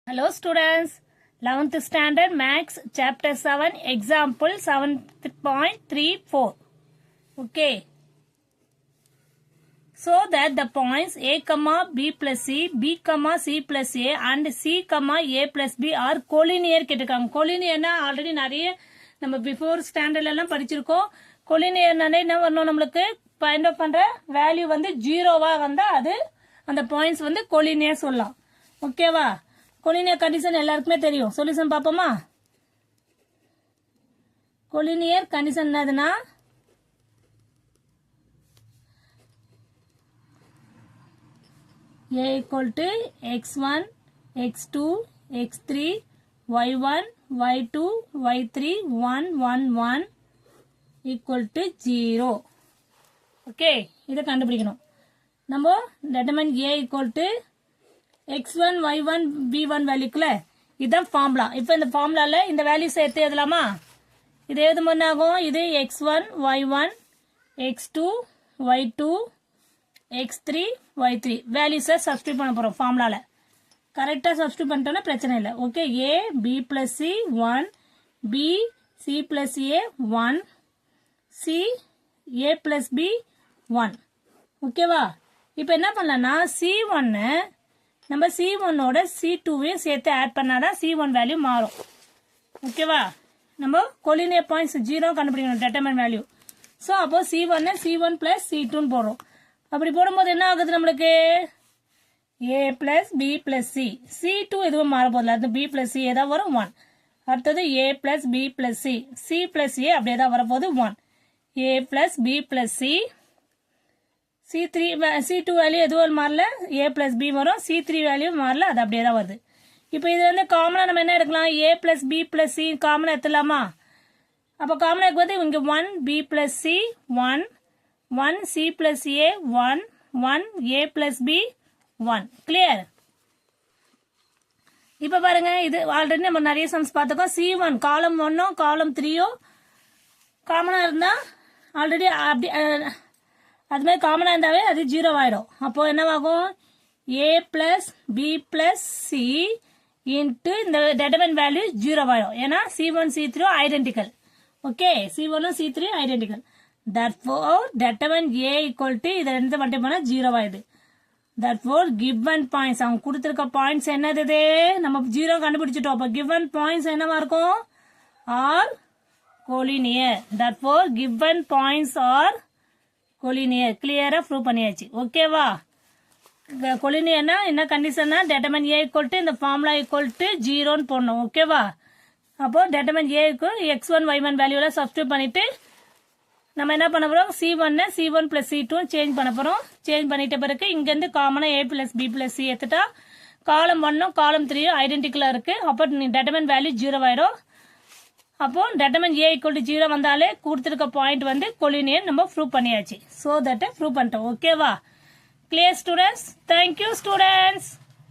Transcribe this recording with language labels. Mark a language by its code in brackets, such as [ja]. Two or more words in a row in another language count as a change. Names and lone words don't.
[en] Hello students, 11th standard maths chapter 7 example 7.34. Okay. So that the points a comma b plus c, b comma c plus a and c comma a plus b are collinear கேட்டிருக்காங்க. [ta] collinear ஆல்ரெடி நிறைய நம்ம [en] before standard [ta] எல்லாம் படிச்சிருக்கோம். collinear என்ன வரணும் நம்மளுக்கு [en] find out [ta] பண்ற வேல்யூ வந்து 0வா வந்தா அது அந்த பாயிண்ட்ஸ் வந்து collinear சொல்லலாம். ஓகேவா? [en] collinear condition [ta] எல்லாருக்குமே தெரியும். சொல்யூஷன் பாப்போமா? [en] collinear condition என்னதுன்னா a equal to x1 x2 x3 y1 y2 y3 1 1 1 equal to 0. [ta] ஓகே, இதை கண்டுபிடிக்கணும். நம்ம [en] determine a equal to [ta] x1 y1 b1 வேல்யூக்குல இதுதான் ஃபார்முலா. இப்போ இந்த ஃபார்முலால இந்த வேல்யூஸ் எடுத்து எழுதலாமா? இது எழுதும் போது ஆகும் இது x1 y1 x2 y2 x3 y3 வேல்யூஸை சப்ஸ்டியூட் பண்ண போறோம் ஃபார்முலால. கரெக்டா சப்ஸ்டியூட் பண்ணிட்டோம்னா பிரச்சனை இல்லை. ஓகே, [en] a b plus c 1 b c plus a 1 c a plus b 1. [ta] ஓகேவா? இப்போ என்ன பண்ணலாம்னா c1 நம்ம c1 ஓட c2வையும் சேர்த்து ஆட் பண்ணாதான் c1 வேல்யூ மாறும். ஓகேவா? நம்ம collinear பாயிண்ட்ஸ் 0 கண்டுபிடிக்கணும் determine வேல்யூ. ஸோ அப்போ c1 plus c2 போடுறோம். அப்படி போடும்போது என்ன ஆகுது நம்மளுக்கு a plus b plus c, c2 எதுவும் மாற போதில்லை, அது b plus c ஏதாவது வரும் 1. அடுத்தது a plus b plus c, c plus a அப்படியே தான் வரப்போகுது 1. a plus b plus c, c2 வேல்யூ எதுவும் மாறல, a plus b வரும், c3 வேல்யூ மாறல, அது அப்படியே தான் வருது. இப்போ இது வந்து காமனா நம்ம என்ன எடுக்கலாம், a plus b plus c காமனா எடுத்துலாமா? அப்போ காமனா எடுக்கும்போது இங்க 1 b plus c 1 1 c plus a 1 1 a plus b 1. கிளியர்? இப்போ பாருங்க, இது ஆல்ரெடி நம்ம நிறைய சம்ஸ் பார்த்துக்கோம். c1 காலம் 1 காலம் 3 காமனா இருந்தா ஆல்ரெடி அப்படி அது மாதிரி காமனா இருந்தாவே அது 0 ஆயிடும். அப்போ என்னவாகும் a plus b plus c இன்ட்டு இந்த determine வேல்யூ 0 ஆயிடும். ஏன்னா c1 c3 ஐடென்டிக்கல். ஓகே, c1 c3 ஐடென்டிக்கல். [en] therefore determine a equal to [ta] இதை ரெண்டு மட்டும் பண்ணா 0 ஆயிடுது. [en] therefore given points [ta] அவங்க கொடுத்திருக்க பாயிண்ட்ஸ் என்னது, நம்ம 0 கண்டுபிடிச்சிட்டோம். அப்போ [en] given points [ta] என்னவா இருக்கும், [en] are collinear. therefore given points are collinear. [ta] கிளியரா ப்ரூவ் பண்ணியாச்சு. ஓகேவா? collinearனா என்ன கண்டிஷன்னா [en] determine a equal to [ta] இந்த ஃபார்முலா equal to 0 போடணும். ஓகேவா? அப்போ [en] determine a equal [ta] x1 y1 வேல்யூல சப்ஸ்டிட்யூட் பண்ணிட்டு நம்ம என்ன பண்ண போறோம், c1 plus c2 சேஞ்ச் பண்ண போறோம். சேஞ்ச் பண்ணிட்ட பிறகு இங்க இருந்து காமனா a plus b plus c எடுத்துட்டா காலம் 1 காலம் 3 ஐடென்டிக்கலா இருக்கு. அப்போ determine வேல்யூ 0 ஆயிடும். அப்போ [en] determine a equal to [ta] 0 வந்தாலே கொடுத்திருக்க பாயிண்ட் வந்து collinear நம்ம ப்ரூவ் பண்ணியாச்சு. [en] so that prove [ta] பண்ணிட்டோம். ஓகேவா? [en] Clear students? Thank you students.